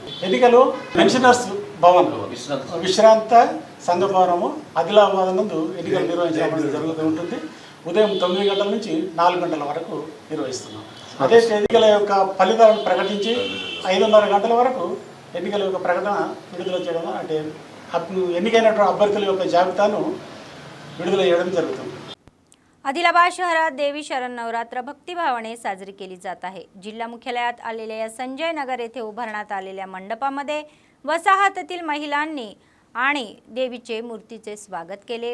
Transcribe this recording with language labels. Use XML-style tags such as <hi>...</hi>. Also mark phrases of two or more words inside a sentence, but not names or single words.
<te>ఎన్నికలు పెన్షనర్స్ భవన్ విశ్రాంత సంఘ భవనము ఆదిలాబాద్ నందు ఎన్నికలు నిర్వహించడం అనేది జరుగుతూ ఉంటుంది. ఉదయం 9 గంటల నుంచి 4 గంటల వరకు నిర్వహిస్తున్నాం. అదే ఎన్నికల యొక్క ఫలితాలను ప్రకటించి 5:30 గంటల వరకు ఎన్నికల యొక్క ప్రకటన విడుదల చేయడం అంటే ఎన్నికైనటువంటి అభ్యర్థుల యొక్క జాబితాను विడుదల చేయడం జరుగుతుంది.</te> <mr>आदिलाबाद शहरात देवी शरण नवरात्र भक्तिभावाने साजरी केली जात आहे. जिल्हा मुख्यालयात आलेल्या या संजय नगर येथे उभारण्यात आलेल्या मंडपामध्ये वसाहतीतील महिलांनी आणि देवीचे मूर्तीचे स्वागत केले.</mr>